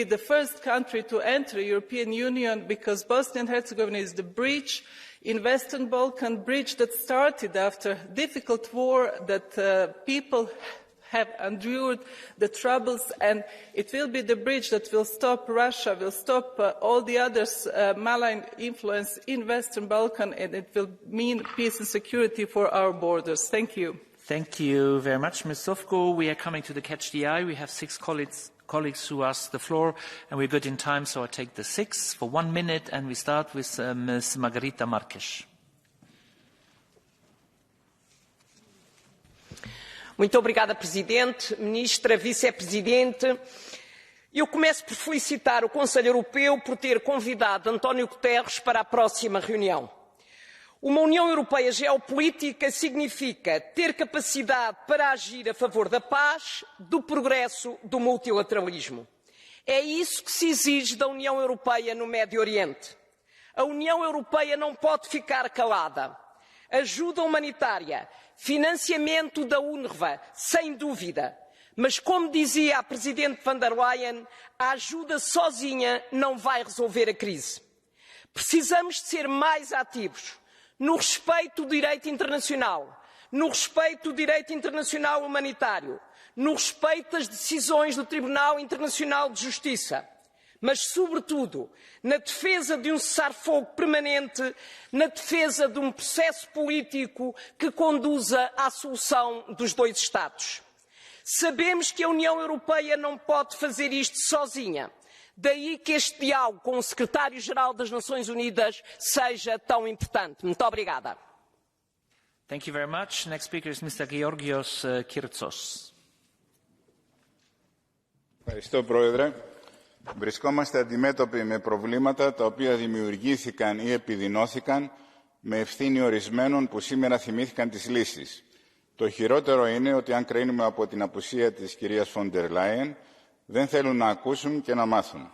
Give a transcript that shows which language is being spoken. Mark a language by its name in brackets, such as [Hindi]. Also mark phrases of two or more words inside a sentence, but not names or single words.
[English] the first country to enter the European Union because Bosnia and Herzegovina is the bridge in Western Balkan, bridge that started after a difficult war that people have endured the troubles, and it will be the bridge that will stop Russia, will stop all the others' malign influence in Western Balkan, and it will mean peace and security for our borders. Thank you. Thank you very much, Ms. Zovko. We are coming to the Catch the Eye. We have 6 colleagues who asked the floor, and we're good in time, so I take the 6 for 1 minute, and we start with Ms. Margarita Marques. [Portuguese] Muito obrigada, Presidente, Ministra, Vice-Presidente. Eu começo por felicitar o Conselho Europeu por ter convidado António Guterres para a próxima reunião. Uma União Europeia geopolítica significa ter capacidade para agir a favor da paz, do progresso, do multilateralismo. É isso que se exige da União Europeia no Médio Oriente. A União Europeia não pode ficar calada. Ajuda humanitária, financiamento da UNRWA, sem dúvida. Mas, como dizia a Presidente von der Leyen, a ajuda sozinha não vai resolver a crise. Precisamos de ser mais ativos no respeito do direito internacional, no respeito do direito internacional humanitário, no respeito das decisões do Tribunal Internacional de Justiça, mas, sobretudo, na defesa de um cessar-fogo permanente, na defesa de um processo político que conduza à solução dos 2 Estados. Sabemos que a União Europeia não pode fazer isto sozinha. Daí que este diálogo com o Secretário-Geral das Nações Unidas seja tão importante. Muito obrigada. [English] Thank you very much. Next speaker is Mr. Georgios Kyrtsos. [Greek] Ευχαριστώ, Πρόεδρε. Βρισκόμαστε αντιμέτωποι με προβλήματα τα οποία δημιουργήθηκαν ή επιδεινώθηκαν με ευθύνη ορισμένων που σήμερα θυμήθηκαν τις λύσεις. Το χειρότερο είναι ότι αν κρίνουμε από την απουσία της κυρίας Φοντερ Λάιεν, δεν θέλουν να ακούσουν και να μάθουν.